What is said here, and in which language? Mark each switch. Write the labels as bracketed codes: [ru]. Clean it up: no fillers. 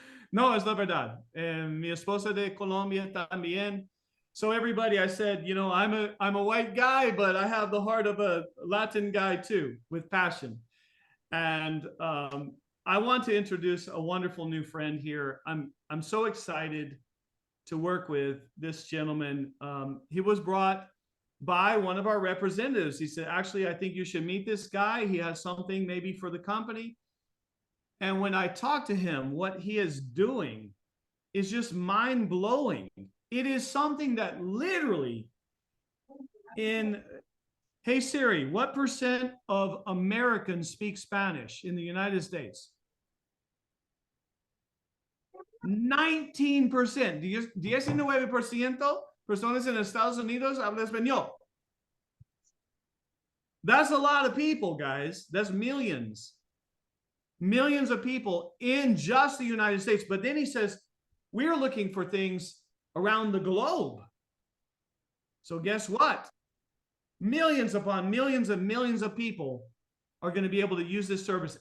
[es] No, es la verdad. Mi esposa de Colombia también. [en] So everybody, I said, you know, I'm a white guy, but I have the heart of a Latin guy too, with passion. And I want to introduce a wonderful new friend here. I'm so excited to work with this gentleman. He was brought by one of our representatives. He said, actually, I think you should meet this guy. He has something maybe for the company. And when I talked to him, what he is doing is just mind blowing. It is something that literally hey Siri, what % of Americans speak Spanish in the United States? 19%. [es] 19% personas en Estados Unidos hablan español. [en] That's a lot of people, guys. That's millions. millions of people in just the United States. But then he says, we're looking for things around the globe. So guess what? Millions upon millions and millions of people are going to be able to use this service.